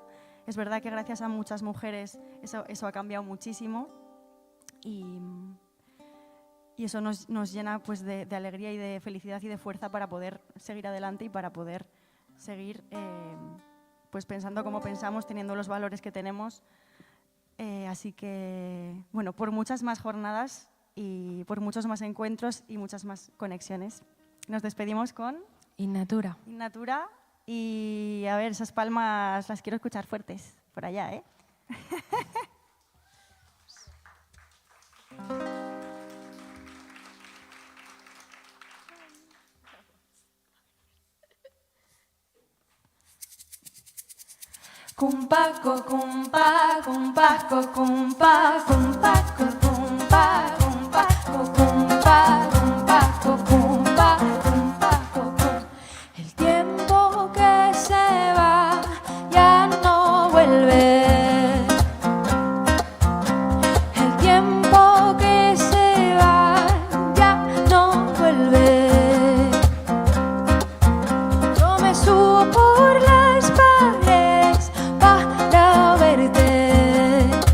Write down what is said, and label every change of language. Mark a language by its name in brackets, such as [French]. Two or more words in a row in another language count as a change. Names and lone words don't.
[Spanish] Es verdad que gracias a muchas mujeres eso ha cambiado muchísimo y eso nos llena pues, de alegría y de felicidad y de fuerza para poder seguir adelante y para poder seguir pues pensando como pensamos, teniendo los valores que tenemos. Así que, bueno, por muchas más jornadas y por muchos más encuentros y muchas más conexiones. Nos despedimos con Innatura. Innatura y a ver, esas palmas las quiero escuchar fuertes por allá, ¿eh? Cumpaco, cumpa, cumpaco, cumpa, cumpaco, cumpa, cumpaco, cumpa, cumpaco, cumpa, cumpaco, cum. El tiempo que se va ya no vuelve. El tiempo que se va ya no vuelve. Yo me subo por las paredes para verte.